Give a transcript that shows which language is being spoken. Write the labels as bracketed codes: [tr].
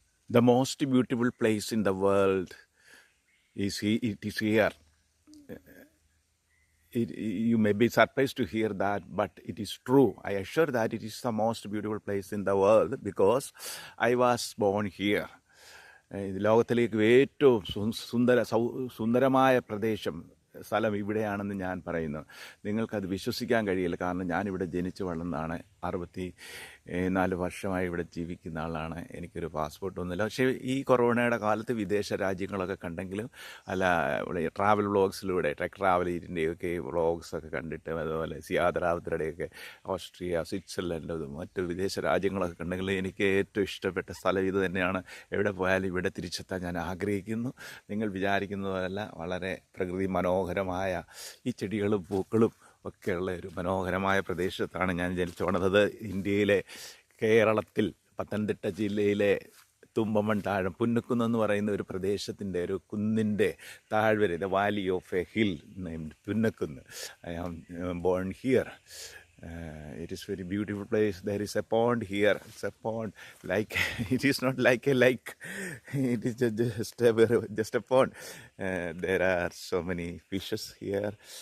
[en] The most beautiful place in the world it is here. You may be surprised to hear that, but it is true. I assure that it is the most beautiful place in the world because I was born here. [ml] ലോകത്തിലേക്ക് ഏറ്റവും സുന്ദരമായ പ്രദേശം സ്ഥലം ഇവിടെയാണെന്ന് ഞാൻ പറയുന്നു. നിങ്ങൾക്കത് വിശ്വസിക്കാൻ കഴിയില്ല. കാരണം ഞാനിവിടെ ജനിച്ചു വളർന്നതാണ്. 64 വർഷമായി ഇവിടെ ജീവിക്കുന്ന ആളാണ്. എനിക്കൊരു പാസ്പോർട്ടൊന്നുമില്ല. പക്ഷേ ഈ കൊറോണയുടെ കാലത്ത് വിദേശ രാജ്യങ്ങളൊക്കെ കണ്ടെങ്കിലും ഇവിടെ ട്രാവൽ വ്ളോഗ്സിലൂടെ ട്രക്ക് ട്രാവലിൻ്റെയൊക്കെ വ്ളോഗ്സൊക്കെ കണ്ടിട്ട്, അതുപോലെ സിയാദ് റാവത്തറുടെയൊക്കെ ഓസ്ട്രിയ, സ്വിറ്റ്സർലൻഡ്, മറ്റ് വിദേശ രാജ്യങ്ങളൊക്കെ കണ്ടെങ്കിലും എനിക്ക് ഏറ്റവും ഇഷ്ടപ്പെട്ട സ്ഥലം ഇത് തന്നെയാണ്. എവിടെ പോയാലും ഇവിടെ തിരിച്ചെത്താൻ ഞാൻ ആഗ്രഹിക്കുന്നു. നിങ്ങൾ വിചാരിക്കുന്നതല്ല, വളരെ പ്രകൃതി മനോഹരമായ ഈ ചെടികളും പൂക്കളും ഒക്കെയുള്ള ഒരു മനോഹരമായ പ്രദേശത്താണ് ഞാൻ ജനിച്ചു വളർന്നത്. ഇന്ത്യയിലെ കേരളത്തിൽ പത്തനംതിട്ട ജില്ലയിലെ തുമ്പമൺ താഴം പുന്നക്കുന്ന് എന്ന് പറയുന്ന ഒരു പ്രദേശത്തിൻ്റെ, ഒരു കുന്നിൻ്റെ താഴ്വര, [en] the valley of a hill named [ml] Punnakkunnu. [en] I am born here. It is very beautiful place. There is a pond here. It's a pond, like it is not like a lake. It is just a pond. There are so many fishes here.